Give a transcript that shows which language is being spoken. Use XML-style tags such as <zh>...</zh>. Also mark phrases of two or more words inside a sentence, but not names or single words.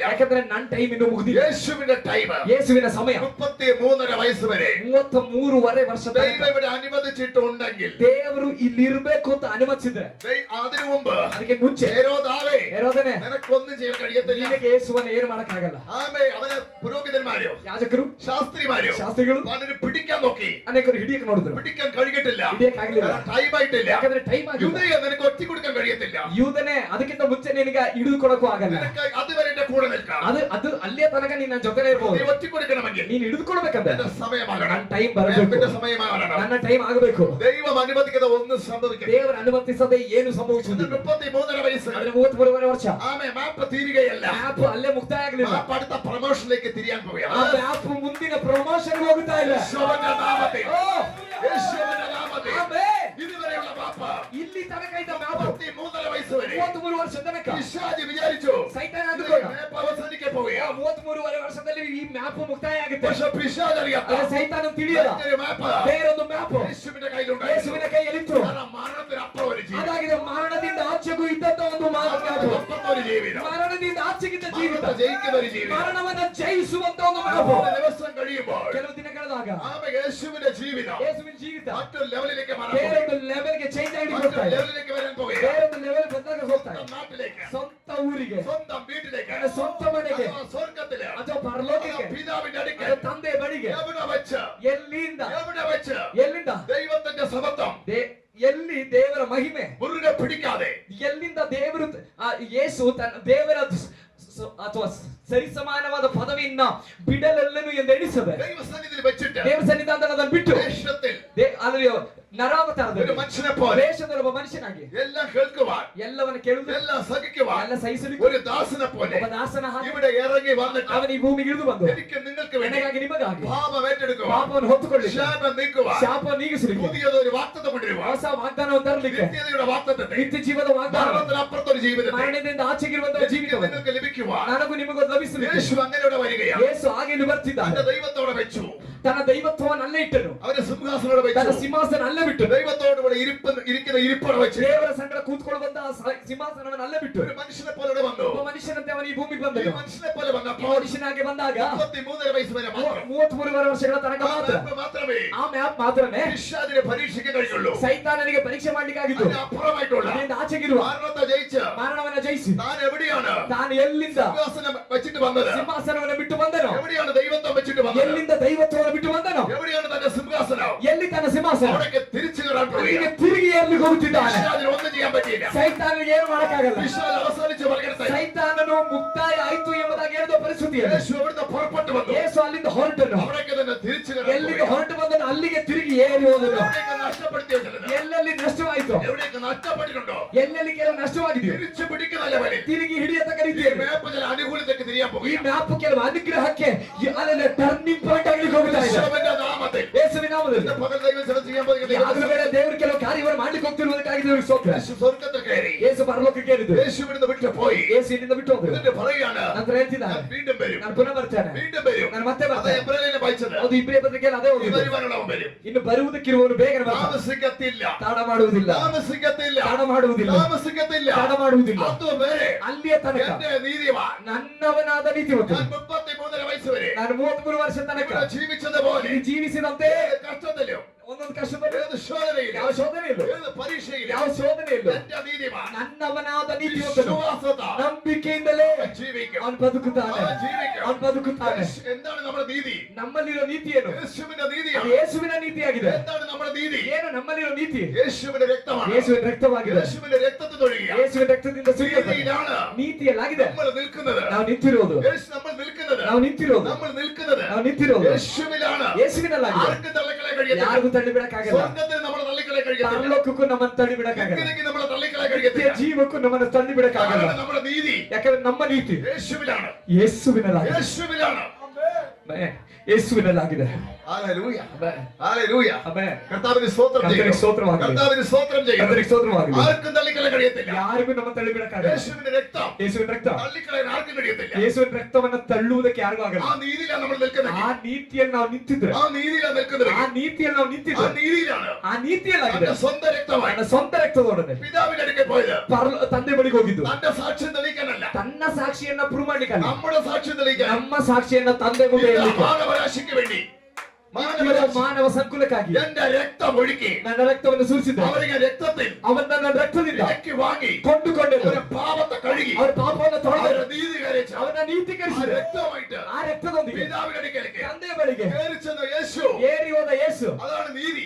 <kn>ಯಾಕಂದ್ರೆ ನನ್ನ ಟೈಮ್ ಇನ್ನು ಮುಗಿದಿಲ್ಲ.</kn> <ml>യേശുവിന്റെ ടൈം</ml> <kn>ಯೇಸುವಿನ ಸಮಯ</kn> <ml>33.5 ವಯಸ್ಸು വരെ</ml> <kn>33.5 ವರ್ಷ</kn> <ml>ദൈവം ഇവിടെ അനുവദിച്ചിട്ടുണ്ടെങ്കിൽ</ml> <kn>ದೇವರು ಇಲ್ಲಿ ಇರಬೇಕು ಅಂತ ಅನುಮತಿಸಿದ್ರೆ</kn> <ml>അതിനു മുമ്പ്</ml> <kn>ಅದಕ್ಕೆ ಮುಂಚೆ</kn> <ml>ഹേരോദാവേ,</ml> <kn>ಹೇರೋದನೆ</kn> <ml>നിനക്കൊന്നും ചെയ്യാൻ കഴിയത്തില്ല.</ml> <kn>ನಿನಗೆ ಯೇಸುವನ್ನ ಏನು ಮಾಡಕ್ಕಾಗಲ್ಲ.</kn> <ml>ആമേ, അവന് പുരോഹിതന്മാരോ</ml> <kn>ಯಾಜಕರು</kn> <ml>ശാസ്ത്രിമാരോ</ml> <kn>ಶಾಸ್ತ್ರಿಗಳು</kn> <ml>അവനെ പിടിക്കാൻ നോക്കി.</ml> <kn>ಅನೇಕರು ಹಿಡಿಯಕ್ಕೆ ನೋಡಿದ್ರು.</kn> <ml>പിടിക്കാൻ കഴിഞ്ഞിട്ടില്ല.</ml> <kn>ಹಿಡಿಯಕ್ಕಾಗ್ಲಿಲ್ಲ.</kn> <ml>ടൈം ആയിട്ടില്ല.</ml> <kn>ಯಾಕಂದ್ರೆ ಟೈಮ್ ಆಗಿಲ್ಲ.</kn> <ml>യൂദയെ നിനക്ക് ഒറ്റ കൊടുക്കാൻ കഴിയത്തില്ല.</ml> <kn>ಯೂದನೆ ಅದಕ್ಕಿಂತ ಮುಂಚೆ ನಿನಗೆ ಹಿಡಿದುಕೊಡಕ್ಕೂ ಆಗಲ್ಲ.</kn> <ml>നിനക്ക് അതുവരെ എന്റെ കൂടെ നിൽക്കാം.</ml> <kn>ಅದು ಅಲ್ಲಿಯ ತನಕ ನೀನ್ ನನ್ನ ಜೊತೆನೇ</kn> <ml>നീ</ml> <kn>ಇರಬಹುದು.</kn> <ml>ഒറ്റ കൊടുക്കണമെങ്കിൽ</ml> <kn>ನೀನ್ ಹಿಡಿದುಕೊಳ್ಬೇಕಂದ್ರೆ</kn> <ml>എന്റെ സമയമാകണം.</ml> <kn>ನನ್ನ ಟೈಮ್ ಬರಬೇಕು.</kn> <ml>എന്റെ സമയമാകണം.</ml> <kn>ನನ್ನ ಟೈಮ್ ಆಗಬೇಕು.</kn> <ml>ദൈവം അനുവദിക്കുന്ന ഒന്നും സംഭവിക്കില്ല.</ml> <kn>ದೇವರು ಅನುಮತಿಸದೆ ಏನು ಸಂಭವಿಸುವುದಿಲ್ಲ.</kn> <ml>33.5 ವಯಸ್സ്.</ml> <kn>ಆದ್ರೆ 33 ವರ್ಷ</kn> <ml>ആമേ, മാപ്പ് തീരുകയല്ല.</ml> <kn>ಮ್ಯಾಪ್ ಅಲ್ಲೇ ಮುಕ್ತಾಯ ಆಗಲಿಲ್ಲ.</kn> <ml>മാപ്പ് അടുത്ത പ്രൊമോഷനിലേക്ക് തിരിയാൻ</ml> <kn>ಆ</kn> <ml>പോവുകയാണ്.</ml> <kn>ಮ್ಯಾಪ್ ಮುಂದಿನ ಪ್ರಮೋಷನ್ ಹೋಗ್ತಾ ಇಲ್ಲ.</kn> <ml>യേശുവിന്റെ നാമത്തിൽ,</ml> <kn>ಓ,</kn> <ml>യേശുവിന്റെ നാമത്തിൽ</ml> <kn>ಆಮೆನ್.</kn> <ml>ഇതുവരെയുള്ള മാപ്പ്</ml> <kn>ಇಲ್ಲಿ ತನಕ ಇದ್ದ ಮ್ಯಾಪ್</kn> <ml>33 വയസ്സ് വരെ</ml> <kn>33 ವರ್ಷ ತನಕ</kn> <ml>പിശാച് വിചാരിച്ചു</ml> <kn>ಸೈತಾನ</kn> <ml>ഈ</ml> <kn>ಅಂದುಕೊಂಡ</kn> <ml>മാപ്പ് അവസാനിക്കാൻ പോവുകയാണ്.</ml> <kn>33 ವರ್ಷದಲ್ಲಿ ಈ ಮ್ಯಾಪ್ ಮುಕ್ತಾಯ ಆಗುತ್ತೆ.</kn> <ml>പക്ഷെ പിശാച് അറിയാത്ത</ml> <kn>ಆದ್ರೆ ಸೈತಾನ ತಿಳಿಯಲ್ಲ</kn> <ml>മറ്റൊരു മാപ്പ്</ml> <kn>ಬೇರೊಂದು ಮ್ಯಾಪ್</kn> <ml>യേശുവിന്റെ കയ്യിലുണ്ടായിരുന്നു.</ml> <kn>ಯೇಸುವಿನ ಕೈಯಲ್ಲಿತ್ತು.</kn> <ml>കാരണം മരണത്തിനപ്പുറം ഒരു ജീവിതം.</ml> <kn>ಅದಾಗಿದೆ ಮರಣದಿಂದ ಆಚೆಗೂ ಇದ್ದಂತ ಒಂದು ಮ್ಯಾಪ್.</kn> <ml>മരണത്തിനപ്പുറം ഒരു ജീവിതം.</ml> <kn>ಮರಣದಿಂದ ಆಚೆಗಿದ್ದ ಜೀವಿತ,</kn> <ml>മരണത്തെ ജയിക്കുന്ന ഒരു ജീവിതം.</ml> <kn>ಮರಣವನ್ನ ಜಯಿಸುವಂತ ಒಂದು ಮ್ಯಾಪ್.</kn> <ml>ഒരു ദിവസം കഴിയുമ്പോൾ</ml> <kn>ಕೆಲವು ದಿನ ಕಳೆದಾಗ</kn> <ml>ആമേ, യേശുവിന്റെ ജീവിതം</ml> <kn>ಯೇಸುವಿನ ಜೀವಿತ</kn> <ml>മറ്റൊരു ലെവലിലേക്ക് മാറാൻ</ml> <kn>ಬೇರೊಂದು ಲೆವೆಲ್ಗೆ ಚೇಂಜ್ ಆಗಿ</kn> <ml>മറ്റൊരു</ml> <kn>ಹೋಗ್ತಾ ಇದೆ.</kn> <ml>ಲೆവലിലേക്ക് വരാൻ പോവുകയാണ്.</ml> <kn>ಬೇರೊಂದು ಲೆವೆಲ್ ಬಂದಾಗ ಹೋಗ್ತಾ ಇದೆ.</kn> <ml>നാട്ടിലേക്ക്</ml> <kn>ಸ್ವಂತ ಊರಿಗೆ,</kn> <ml>സ്വന്തം വീട്ടിലേക്ക്,</ml> <kn>ನನ್ನ ಸ್ವಂತ ಮನೆಗೆ,</kn> <ml>ಅಥವಾ ಸ್ವರ್ಗത്തില്,</ml> <kn>ಅಥವಾ ಪರಲೋಕಕ್ಕೆ,</kn> <ml>ಅಥವಾ പിതാവിന്റെ അടുക്കൽ,</ml> <kn>ಅಥವಾ ತಂದೆ ಬಳಿಗೆ,</kn> <ml>എവിടെ വെച്ച്,</ml> <kn>ಎಲ್ಲಿಂದ</kn> <ml>എവിടെ വെച്ച്</ml> <kn>ಎಲ್ಲಿಂದ</kn> <ml>ദൈവത്തിന്റെ സമത്വം</ml> <kn>ಎಲ್ಲಿ ದೇವರ ಮಹಿಮೆ</kn> <ml>മുറുകെ പിടിക്കാതെ,</ml> <kn>ಎಲ್ಲಿಂದ ದೇವರು ಯೇಸು ತನ್ನ ದೇವರ ಅಥವಾ ಸರಿಸಮಾನವಾದ ಪದವಿಯನ್ನ ಬಿಡಲೆಲ್ಲನು ಎಂದು ಎಣಿಸದೆ</kn> <ml>ദൈവസന്നിധിയിൽ വെച്ചിട്ട്</ml> <kn>ದೇವರ ಸನ್ನಿಧಾನದಲ್ಲಿ ಬಿಟ್ಟು</kn> <ml>ദേശത്തിൽ</ml> <kn>ಅಲ್ಲಿ ನರಾವತಾರದಲ್ಲಿ</kn> <ml>ഒരു മനുഷ്യനെ പോലെ</ml> <kn>ವೇಷದಲ್ಲಿ ಒಬ್ಬ ಮನುಷ್ಯನಾಗಿ</kn> <ml>എല്ലാം കേൾക്കുവാൻ,</ml> <kn>ಎಲ್ಲವನ್ನ ಕೇಳುವುದು,</kn> <ml>എല്ലാം സഹിക്കുവാൻ,</ml> <kn>ಎಲ್ಲ ಸಹಿಸಲಿಕ್ಕೆ</kn> <ml>ഒരു ദാസനെ പോലെ</ml> <kn>ಒಬ್ಬ ದಾಸನ ಹಾಗೆ</kn> <ml>ഇവിടെ ഇറങ്ങി വന്നിട്ട്</ml> <kn>ಅವನ ಈ ಭೂಮಿಗೆ ಇಳಿದು ಬಂದು</kn> <ml>എനിക്ക് നിങ്ങൾക്ക് വേണ്ടി</ml> <kn>ನನಗಾಗಿ ನಿಮಗಾಗಿ</kn> <ml>പാപം ഏറ്റെടുക്കുവാൻ,</ml> <kn>ಪಾಪವನ್ನು ಹೊತ್ತುಕೊಳ್ಳಿ,</kn> <ml>ശാപം നീക്കുവാൻ,</ml> <kn>ಶಾಪವನ್ನು ನೀಗಿಸಲಿಕ್ಕೆ,</kn> <ml>പുതിയതൊരു വാഗ്ദത്തം കൊണ്ടുവരുവാൻ,</ml> <kn>ಹೊಸ ವಾಗ್ದಾನವನ್ನು ತರಲಿಕ್ಕೆ,</kn> <ml>നിത്യതയുടെ വാഗ്ദത്തത്തെ,</ml> <kn>ನಿತ್ಯ ಜೀವದ ವಾಗ್ದಾನ,</kn> <ml>മരണത്തിനപ്പുറത്തൊരു ജീവിതത്തെ</ml> <kn>ಮರಣದಿಂದ ಆಚೆಗಿರುವಂತಹ</kn> <ml>എനിക്ക്</ml> <kn>ಜೀವಿತವನ್ನು</kn> <ml>നിങ്ങൾക്ക് ലഭിക്കുവാൻ</ml> <kn>ನನಗೂ ನಿಮಗೂ ಲಭಿಸಲಿಕ್ಕೆ</kn> <ml>യേശു അങ്ങനെയോടെ വരികയാണ്.</ml> <kn>ಯೇಸು ಹಾಗೆ ಇಲ್ಲಿ ಬರ್ತಿದ್ದಾನೆ.</kn> <ml>തന്റെ ദൈവത്തോടെ വെച്ചു,</ml> <kn>ತನ್ನ ದೈವತ್ವವನ್ನು ಅಲ್ಲೇ ಇಟ್ಟನು,</kn> <ml>അവന്റെ സിംഹാസനോടെ</ml> <kn>ತನ್ನ</kn> <ml>വെച്ചു,</ml> <kn>ಸಿಂಹಾಸನ ಅಲ್ಲೇ ಬಿಟ್ಟು,</kn> <ml>ദൈവത്തോട് ഇവിടെ ഇരിക്കുന്ന ഇരിപ്പോടെ വെച്ച്</ml> <kn>ದೇವರ ಸಂಗಡ ಕೂತ್ಕೊಳ್ಳುವಂತಹ ಸಿಂಹಾಸನವನ್ನು ಅಲ್ಲೇ ಬಿಟ್ಟು</kn> <ml>ഒരു മനുഷ്യനെ പോലെ ഇവിടെ വന്നു.</ml> <kn>ಒಬ್ಬ ಮನುಷ್ಯನಂತೆ ಅವನು ಈ ಭೂಮಿಗೆ</kn> <ml>ഈ</ml> <kn>ಬಂದನು.</kn> <ml>മനുഷ്യനെ പോലെ</ml> <kn>ಈ</kn> <ml>വന്നപ്പോൾ</ml> <kn>ಮನುಷ್ಯನಾಗಿ ಬಂದಾಗ</kn> <ml>33 വയസ്സ് വരെ മാത്രം</ml> <kn>33 ವರ್ಷಗಳ ತನಕ</kn> <ml>ആ</ml> <kn>ಮಾತ್ರ,</kn> <ml>മ്യാപ്പ് മാത്രമേ</ml> <kn>ಆ ಮ್ಯಾಪ್ ಮಾತ್ರನೇ</kn> <ml>പിശാചിനെ പരീക്ഷിക്കാൻ കഴിയുള്ളൂ.</ml> <kn>ಸೈತಾನನಿಗೆ ಪರೀಕ್ಷೆ ಮಾಡ್ಲಿಕ್ಕಾಗಿದ್ದು.</kn> <ml>അതിനപ്പുറമായിട്ടുള്ള</ml> <kn>ಅದರಿಂದ ಆಚೆಗಿರುವ</kn> <ml>മരണത്തെ ജയിച്ച്</ml> <kn>ಮರಣವನ್ನ ಜಯಿಸಿ</kn> <ml>താൻ എവിടെയാണ്</ml> <kn>ತಾನು ಎಲ್ಲಿಂದ</kn> <ml>സിംഹാസനം വെച്ചിട്ട് വന്നത്,</ml> <kn>ಸಿಂಹಾಸನವನ್ನು ಬಿಟ್ಟು ಬಂದನೋ,</kn> <ml>എവിടെയാണ് ദൈവത്വം വെച്ചിട്ട് വന്നത്,</ml> <kn>ಎಲ್ಲಿಂದ ದೈವತ್ವವನ್ನು ಬಿಟ್ಟು ಬಂದನೋ,</kn> <ml>എവിടെയാണ് തന്റെ സിംഹാസനം,</ml> <kn>ಎಲ್ಲಿ ತನ್ನ ಸಿಂಹಾಸನ,</kn> <ml>അവിടേക്ക് തിരിച്ചു കയറാൻ</ml> <kn>ಅಲ್ಲಿಗೆ</kn> <ml>പോവുകയാണ്.</ml> <kn>ತಿರುಗಿ ಏರ್ಲಿಕ್ಕೆ ಹೋಗುತ್ತಿದ್ದಾನೆ.</kn> <ml>പിശാചിന് ഒന്നും ചെയ്യാൻ പറ്റിയില്ല.</ml> <kn>ಸೈತಾನನಿಗೆ ಏನು ಮಾಡಕ್ಕಾಗಲ್ಲ.</kn> <ml>പിശാച് അവസാനിച്ച് പറയുന്നത്</ml> <kn>ಸೈತಾನನು ಮುಕ್ತಾಯ ಆಯ್ತು ಎಂಬುದಾಗಿ ಹೇಳಿದ ಪರಿಸ್ಥಿತಿಯಲ್ಲಿ</kn> <ml>യേശു അവിടുന്ന് പുറപ്പെട്ടു വന്നു.</ml> <kn>ಯೇಸು ಅಲ್ಲಿಂದ ಹೊರಟನು.</kn> <ml>അവിടേക്ക് തന്നെ തിരിച്ചു കയറാൻ</ml> <kn>ಎಲ್ಲಿಗೆ</kn> <ml>പോവുകയാണ്.</ml> <kn>ಹೊರಟು ಬಂದನು ಅಲ್ಲಿಗೆ ತಿರುಗಿ ಏರಿ ಹೋದನು.</kn> <ml>എവിടെയൊക്കെ നഷ്ടപ്പെടുത്തി വെച്ചത്,</ml> <kn>ಎಲ್ಲೆಲ್ಲಿ ನಷ್ಟವಾಯಿತು,</kn> <ml>എവിടെയൊക്കെ നഷ്ടപ്പെട്ടിട്ടുണ്ടോ,</ml> <kn>ಎಲ್ಲೆಲ್ಲಿ ಕೆಲವು ನಷ್ಟವಾಗಿದೆಯೋ</kn> <ml>തിരിച്ചു പിടിക്കുന്ന ലെവലിൽ</ml> <kn>ತಿರುಗಿ ಹಿಡಿಯತಕ್ಕ</kn> <ml>ഈ</ml> <kn>ರೀತಿಯಲ್ಲಿ</kn> <ml>മേപ്പ് ചില അനുകൂലത്തേക്ക് തിരിയാൻ</ml> <kn>ಈ</kn> <ml>പോവുകയാണ്.</ml> <kn>ಮ್ಯಾಪ್ ಕೆಲವು ಅನುಗ್ರಹಕ್ಕೆ ಅಲ್ಲಲ್ಲಿ</kn> <en>turning point</en> <kn>ಆಗ್ಲಿಕ್ಕೆ ಹೋಗ್ತಾ ಇದೆ.</kn> <ml>യേശുവിന്റെ നാമത്തിൽ</ml> <kn>ಯೇಸುವಿನ ನಾಮದಲ್ಲಿ</kn> <ml>ഇന്ന് പകൽ ദൈവം ചില ചെയ്യാൻ പോകുന്ന</ml> <kn>ಯಾವ್ದ್ರ ಮೇಲೆ ದೇವರು ಕೆಲವು ಕಾರ್ಯವನ್ನು ಮಾಡ್ಲಿಕ್ಕೆ ಹೋಗ್ತಿರುವುದಕ್ಕಾಗಿ ದೇವರಿಗೆ ಸ್ತೋತ್ರ.</kn> <ml>യേശു സ്വർഗ്ഗത്തിൽ കയറി,</ml> <kn>ಯೇಸು ಪರಲೋಕಕ್ಕೆ ಏರಿದ್ದು,</kn> <ml>യേശു ഇവിടുന്ന് വിട്ടു പോയി.</ml> <kn>ಯೇಸು ಇಲ್ಲಿಂದ ಬಿಟ್ಟು ಹೋದ್ರು.</kn> <ml>എന്നിട്ട് പറയുകയാണ്,</ml> <kn>ನಂತರ ಹೇಳ್ತಿದ್ದಾನೆ,</kn> <ml>ഞാൻ വീണ്ടും വരും,</ml> <kn>ನಾನು ಪುನಃ ಬರ್ತೇನೆ,</kn> <ml>വീണ്ടും വരും.</ml> <kn>ನಾನು ಮತ್ತೆ</kn> <ml>അത്</ml> <kn>ಬರ್ತೇನೆ.</kn> <ml>എബ്രായരിലെ വായിച്ചത്,</ml> <kn>ಅದು ಇಬ್ರಿಯ ಪತ್ರಿಕೆಯಲ್ಲಿ ಅದೇ</kn> <ml>ഈ</ml> <kn>ಹೋಗಿದೆ.</kn> <ml>വരുവാനുള്ളവൻ വരും,</ml> <kn>ಇನ್ನು ಬರುವುದಕ್ಕಿರುವವನು ಬೇಗನೆ ಬರ್ತಾನೆ,</kn> <ml>താമസിക്കത്തില്ല,</ml> <kn>ತಾಡ ಮಾಡುವುದಿಲ್ಲ,</kn> <ml>താമസിക്കത്തില്ല,</ml> <kn>ತಾಡ ಮಾಡುವುದಿಲ್ಲ,</kn> <ml>താമസിക്കത്തില്ല.</ml> <kn>ತಾಡ ಮಾಡುವುದಿಲ್ಲ.</kn> <ml>അതുവരെ</ml> <kn>ಅಲ್ಲಿಯ ತನಕ</kn> <ml>എന്റെ നീതിമാൻ</ml> <kn>ನನ್ನವನಾದ ನೀತಿವಂತ</kn> <ml>ഞാൻ 33 വയസ്സ് വരെ</ml> <kn>ನಾನು 33 ವರ್ಷ ತನಕ</kn> <ml>ഇവിടെ ജീവിച്ചതുപോലെ</ml> <kn>ಇಲ್ಲಿ ಜೀವಿಸಿದಂತೆ</kn> <ml>ഏത് കഷ്ടത്തിലും,</ml> <kn>ಒಂದೊಂದು ಕಷ್ಟದಲ್ಲಿ</kn> <ml>ഏത് ശോധനയിലും,</ml> <kn>ಯಾವ ಶೋಧನೆ ಇಲ್ಲ,</kn> <ml>ഏത് പരീക്ഷയിലും</ml> <kn>ಯಾವ ಶೋಧನೆ ಇಲ್ಲ,</kn> <ml>എന്റെ നീതിമാൻ</ml> <kn>ನನ್ನವನಾದ ನೀತಿವಂತನು</kn> <ml>വിശ്വാസത്താൽ</ml> <kn>ನಂಬಿಕೆಯಿಂದಲೇ</kn> <ml>ജീവിക്കും.</ml> <kn>ಅವನು ಬದುಕುತ್ತಾನೆ,</kn> <ml>അവൻ ജീവിക്കും.</ml> <kn>ಅವನು ಬದುಕುತ್ತಾನೆ.</kn> <ml>എന്താണ് നമ്മുടെ നീതി?</ml> <kn>ನಮ್ಮಲ್ಲಿರೋ ನೀತಿ ಏನು?</kn> <ml>യേശുവിന്റെ</ml> <kn>ಅದು</kn> <ml>നീതിയാണ്.</ml> <kn>ಯೇಸುವಿನ ನೀತಿಯಾಗಿದೆ.</kn> <ml>എന്താണ് നമ്മുടെ നീതി?</ml> <kn>ಏನು ನಮ್ಮಲ್ಲಿರೋ ನೀತಿ?</kn> <ml>യേശുവിന്റെ രക്തമാണ്.</ml> <kn>ಯೇಸುವಿನ ರಕ್ತವಾಗಿದೆ.</kn> <ml>യേശുവിന്റെ രക്തത്തിൽ ഒഴുകിയ</ml> <kn>ಯೇಸುವಿನ ರಕ್ತದಿಂದ ಸುರಿಯಲ್ಪಟ್ಟ</kn> <ml>നീതിയിലാണ്</ml> <kn>ನೀತಿಯಲ್ಲಾಗಿದೆ</kn> <ml>നമ്മൾ നിൽക്കുന്നത്.</ml> <kn>ನಾವು ನಿಂತಿರೋದು.</kn> <ml>നമ്മൾ നിൽക്കുന്നത്</ml> <kn>ನಾವು ನಿಂತಿರೋದು.</kn> <ml>നമ്മൾ നിൽക്കുന്നത്</ml> <kn>ನಾವು ನಿಂತಿರೋದು</kn> <ml>യേശുവിലാണ്.</ml> <kn>ಯೇಸುವಿನಲ್ಲಾಗಿದೆ.</kn> <ml>ആർക്കും തള്ളിക്കളയാൻ കഴിയത്തില്ല.</ml> <kn>ಯಾರಿಗೂ ತಳ್ಳಿ ಬಿಡಕ್ಕಾಗಲ್ಲ.</kn> <ml>സ്വർഗ്ഗത്തിൽ നമ്മളെ തള്ളിക്കളയാൻ കഴിയത്തില്ല.</ml> <kn>ಪರಲೋಕಕ್ಕೂ ನಮ್ಮನ್ನು ತಳ್ಳಿ ಬಿಡಕ್ಕಾಗಲ್ಲ.</kn> <ml>ഇങ്ങനെയൊക്കെ നമ്മളെ തള്ളിക്കളയാൻ</ml> <kn>ನಿತ್ಯ</kn> <ml>കഴിയത്തില്ല.</ml> <kn>ಜೀವಕ್ಕೂ ನಮ್ಮನ್ನು ತಳ್ಳಿ ಬಿಡಕ್ಕಾಗಲ್ಲ.</kn> <ml>കാരണം നമ്മുടെ നീതി</ml> <kn>ಯಾಕಂದ್ರೆ ನಮ್ಮ ನೀತಿ</kn> <ml>യേശുവിലാണ്.</ml> <kn>ಯೇಸುವಿನಲ್ಲಾಗಿದೆ.</kn> <ml>യേശുവിലാണ്.</ml> <kn>ಆಮೆನ್. ಯೇಸುವಿನಲ್ಲಾಗಿದೆ.</kn> <ml>ഹല്ലേലൂയ.</ml> <kn>ಆಮೆನ್.</kn> <ml>ഹല്ലേലൂയ.</ml> <kn>ಆಮೆನ್.</kn> <ml>കർത്താവിന് സ്തോത്രം കർത്താവിന് ചെയ്യുന്നു. സ്തോത്രമാകട്ടെ. കർത്താവിന് സ്തോത്രം ചെയ്യുന്നു.</ml> <kn>ಕರ್ತನಿಗೆ ಸ್ತೋತ್ರವಾಗಲಿ.</kn> <ml>ആർക്കും തള്ളിക്കളയാൻ കഴിയത്തില്ല.</ml> <kn>ಯಾರಿಗೂ ನಮ್ಮ ತಳ್ಳಿ ಬಿಡಕ್ಕಾಗಲ್ಲ.</kn> <ml>യേശുവിന്റെ രക്തം</ml> <kn>ಯೇಸುವಿನ ರಕ್ತ</kn> <ml>തള്ളിക്കളയാൻ ആർക്കും കഴിയത്തില്ല.</ml> <kn>ಯೇಸುವಿನ ರಕ್ತವನ್ನ ತಳ್ಳುವುದಕ್ಕೆ ಯಾರಿಗೂ ಆಗಲ್ಲ.</kn> <ml>ആ നീതിയിലാണ് നമ്മൾ നിൽക്കുന്നത്.</ml> <kn>ಆ ನೀತಿಯಲ್ಲಿ ನಾವು ನಿಂತಿದ್ರೆ</kn> <ml>ആ നീതിയിലാണ് നിൽക്കുന്നത്.</ml> <kn>ಆ ನೀತಿಯಲ್ಲಿ ನಾವು</kn> <ml>ആ</ml> <kn>ನಿಂತಿದ್ರೆ</kn> <ml>നീതിയിലാണ്</ml> <kn>ಆ ನೀತಿಯಲ್ಲಾಗಿದೆ.</kn> <ml>തന്റെ സ്വന്തം രക്തമായി</ml> <kn>ನನ್ನ ಸ್ವಂತ ರಕ್ತದೊಡನೆ</kn> <ml>പിതാവിന്റെ അടുക്കൽ പോയത്.</ml> <kn>ತಂದೆ ಬಳಿಗೆ ಹೋಗಿದ್ದು</kn> <ml>തന്റെ സാക്ഷ്യം തെളിയിക്കാനല്ല,</ml> <kn>ತನ್ನ ಸಾಕ್ಷಿಯನ್ನ ಪ್ರೂವ್ ಮಾಡ್ಲಿಕ್ಕಲ್ಲ,</kn> <ml>നമ്മുടെ സാക്ഷ്യം തെളിയിക്കാൻ.</ml> <kn>ನಮ್ಮ ಸಾಕ್ಷಿಯನ್ನ ತಂದೆ ಮುಂದೆ</kn> <ml>ഇത്</ml> <kn>ಹೇಳಲಿಕ್ಕೆ,</kn> <ml>മാനവരാശിക്ക് വേണ്ടി,</ml> <kn>ಮಾನವ ಸಂಕುಲಕ್ಕಾಗಿ</kn> <ml>എന്റെ രക്തം ഒഴുക്കി</ml> <kn>ನನ್ನ ರಕ್ತವನ್ನು ಸುರಿಸಿದ್ದ</kn> <ml>അവರಿಗೆ രക്തത്തിൽ</ml> <kn>ಅವൻ ನನ್ನ ರಕ್ತದಿಂದ</kn> <ml>വിലയ്ക്ക് വാങ്ങി</ml> <kn>ಕೊಂಡುಕೊಂಡೆನು.</kn> <ml>അവരുടെ പാപത്തെ കഴുകി</ml> <kn>ಅವರ ಪಾಪವನ್ನು ತೊಳೆದು</kn> <ml>അവരുടെ നീതീകരിച്ച്</ml> <kn>ಅವನ ನೀತೀಕರಿಸಿದ</kn> <ml>രക്തമായിട്ട്</ml> <kn>ಆ ರಕ್ತದೊಂದಿಗೆ</kn> <ml>പിതാവിന്റെ അടുക്കലേക്ക്</ml> <kn>ತಂದೆಯ ಬಳಿಗೆ</kn> <ml>കയറിച്ചെന്ന യേശു.</ml> <kn>ಏರಿ ಹೋದ ಯೇಸು.</kn> <ml>അതാണ് നീതി.</ml>